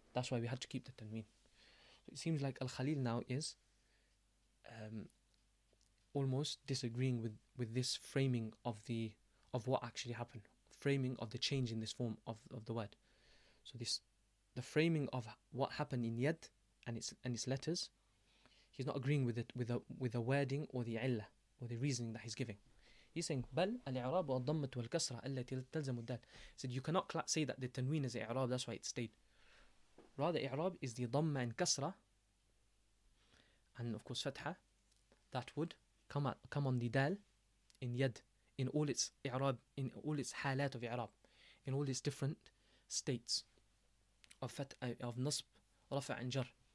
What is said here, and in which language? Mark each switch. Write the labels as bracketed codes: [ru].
[en] That's why we had to keep the tanween. So it seems like Al-Khalil now is almost disagreeing with this framing of what actually happened, framing of the change in this form of the word. So the framing of what happened in yad and its letters, he's not agreeing with it with the wording or the illah or the reasoning that he's giving. [ar] He's saying بل الإعراب والضمة والكسرة التي تلزم الدال. [en] He said you cannot say that the tanween is i'rab, that's why it stayed. Rather i'rab is the dhamma and kasra, and of course fatha, that would come on the dal in yad, in all its i'rab, in all its halat of i'rab, in all its different states of nasb, rafa and jar.